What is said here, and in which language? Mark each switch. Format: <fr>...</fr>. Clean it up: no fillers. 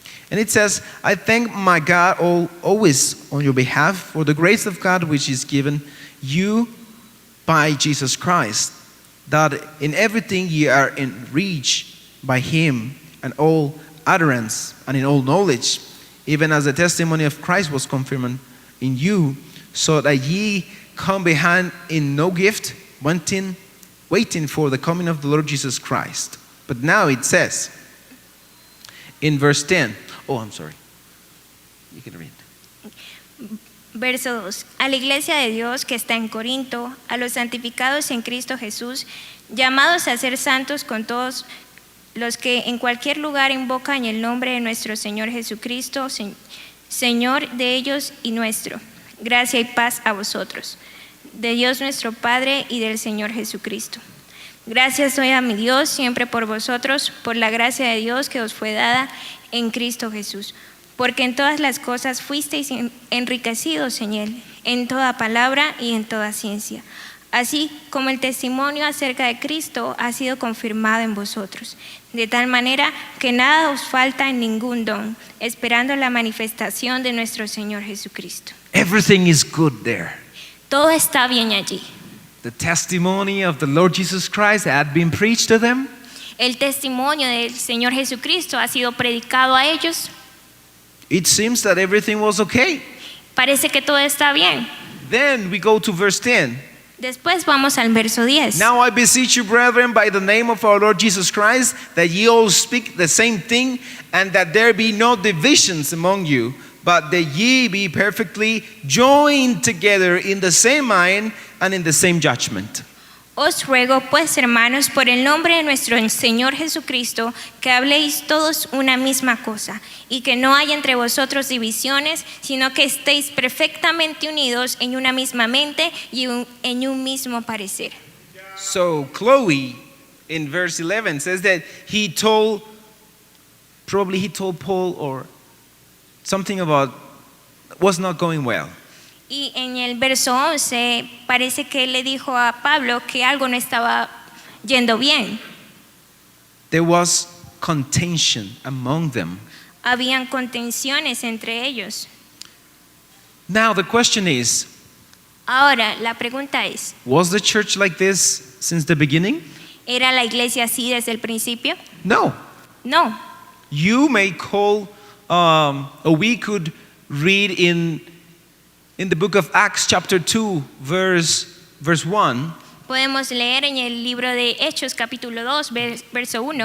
<en>And it says, "I thank my God always on your behalf for the grace of God which is given you by Jesus Christ, that in everything ye are enriched by him, and all utterance and in all knowledge, even as the testimony of Christ was confirmed in you, so that ye come behind in no gift, waiting for the coming of the Lord Jesus Christ." But now it says in verse 10, I'm sorry. You can read.</en> <es>Verso 2. A la iglesia de Dios que está en Corinto, a los santificados en Cristo Jesús, llamados a ser santos con todos los que en cualquier lugar invocan el nombre de nuestro Señor Jesucristo, Señor de ellos y nuestro. Gracia y paz a vosotros, de Dios nuestro Padre y del Señor Jesucristo. Gracias doy a mi Dios siempre por vosotros, por la gracia de Dios que os fue dada en Cristo Jesús, porque en todas las cosas fuisteis enriquecidos en Él, en toda palabra y en toda ciencia, así como el testimonio acerca de Cristo ha sido confirmado en vosotros, de tal manera que nada os falta en ningún don, esperando la manifestación de nuestro Señor Jesucristo.</es> <en>Everything is good there.</en> <es>Todo está bien allí.</es> <en>The testimony of the Lord Jesus Christ had been preached to them.</en> <es>El testimonio del Señor Jesucristo ha sido predicado a ellos.</es> <en>It seems that everything was okay.</en> <es>Parece que todo está bien.</es> <en>Then we go to verse 10.</en> <es>Después vamos al verso 10.</es> <en>Now I beseech you, brethren, by the name of our Lord Jesus Christ, that ye all speak the same thing, and that there be no divisions among you, but that ye be perfectly joined together in the same mind and in the same judgment.</en> <es>Os ruego pues, hermanos, por el nombre de nuestro Señor Jesucristo, que habléis todos una misma cosa, y que no haya entre vosotros divisiones, sino que estéis perfectamente unidos en una misma mente y en un mismo parecer.</es> <en>So Chloe in verse 11 says that he told Paul or something about was not going well.</en> <es>Y en el verso 11 parece que él le dijo a Pablo que algo no estaba yendo bien.</es> <en>There was contention among them.</en> <es>Habían contenciones entre ellos.</es> <en>Now the question is,</en> <es>Ahora, la pregunta es,</es> <en>was the church like this since the beginning?</en> <es>¿era la iglesia así desde el principio?</es> <en>No.</en> <es>No.</es> <en>You may call, or we could read in the book of Acts chapter 2 verse 1.</en> <es>Podemos leer en el libro de Hechos capítulo 2 verso 1.</es>